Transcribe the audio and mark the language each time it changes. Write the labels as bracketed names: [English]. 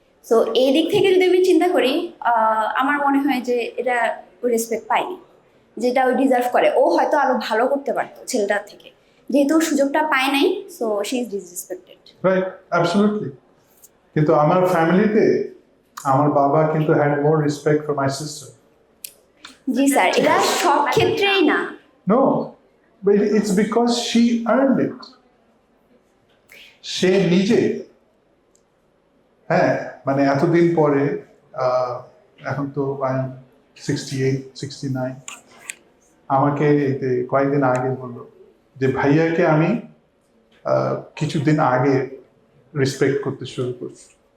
[Bangla] So এই দিক থেকে যদি আমি চিন্তা করি, আমার মনে হয় যে এটা রেসপেক্ট পায়নি, যেটা ও ডিজার্ভ করে। ও হয়তো আরো ভালো করতে পারতো ছেলেটার থেকে, যেহেতু ও সুযোগটা পায় নাই, [English] So she is disrespected. Right, absolutely. [Bangla] কিন্তু আমার ফ্যামিলিতে আমার বাবা কিন্তু [English] Had more respect for my sister. [Bangla] G sir, এটা সব ক্ষেত্রেই না। [English] No, but it's because she earned it. [Bangla] সে নিজে, হ্যাঁ, মানে এতদিন পরে, এখন তো আমি 68, 69, আমাকে এতে কয়েকদিন আগে বললো যে ভাইয়াকে আমি কিছুদিন আগে রেসপেক্ট করতে শুরু করছি।